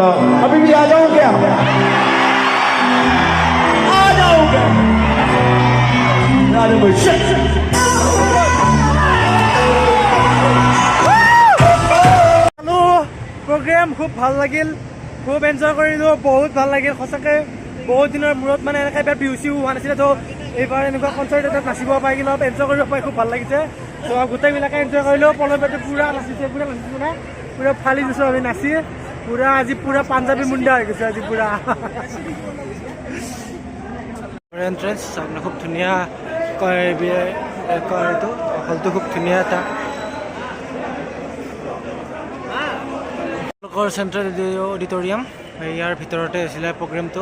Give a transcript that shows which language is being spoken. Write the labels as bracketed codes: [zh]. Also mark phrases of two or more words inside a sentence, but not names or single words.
[hi] अभी भी आ जाऊं क्या? आ जाऊंगा। प्रोग्राम खूब [as] ভাল লাগিল, খুব এনজয় কৰিলোঁ, বহুত ভাল লাগিল সঁচাকৈ। বহুত দিনৰ মূৰত মানে এনেকৈ এবাৰ বিহু চিহু হোৱা নাছিলে, তো এইবাৰ এনেকুৱা কনচাৰ্ট এটাত নাচিব পাই কিনে অলপ এনজয় কৰিব পাই খুব ভাল লাগিছে। তো গোটেইবিলাকে এনজয় কৰিলোঁ। পলবেটো পূৰা নাচিছে, পূৰা ফালি দিছোঁ আমি নাচি। পূৰা আজি পূৰা পাঞ্জাবী মুণ্ডা হৈ গৈছে আজি পূৰা। এণ্ট্ৰেঞ্চ আপোনাৰ খুব ধুনীয়া এইটো হলটো খুব ধুনীয়া এটা [en] central auditorium, [as] ইয়াৰ ভিতৰতে আছিলে প্ৰগ্ৰেমটো।